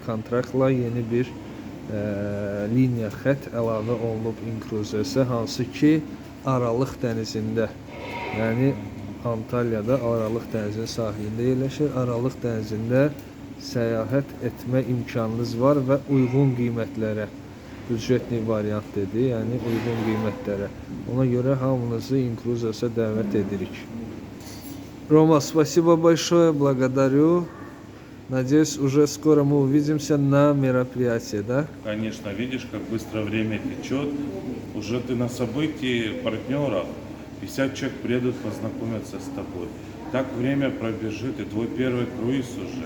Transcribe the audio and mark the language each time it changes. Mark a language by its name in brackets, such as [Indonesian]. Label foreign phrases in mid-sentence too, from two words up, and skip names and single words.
[Azerbaijani] Kontraktla yeni bir liniya xətt əlavə olunub Incruisesə, hansı ki Aralıq dənizində, yəni Antalyada Aralıq dənizinin sahilində yerləşir. Aralıq dənizində səyahət etmə imkanınız var və uyğun qiymətlərə, büdcetli variant dedi, yəni uyğun qiymətlərə. Ona görə hamınızı Incruisesə dəvət edirik. [Russian] Рома, спасибо большое, благодарю. Надеюсь, уже скоро мы увидимся на мероприятии, да? Конечно, видишь, как быстро время течет. Уже ты на событии партнеров. 50 человек приедут познакомиться с тобой. Так время пробежит, и твой первый круиз уже.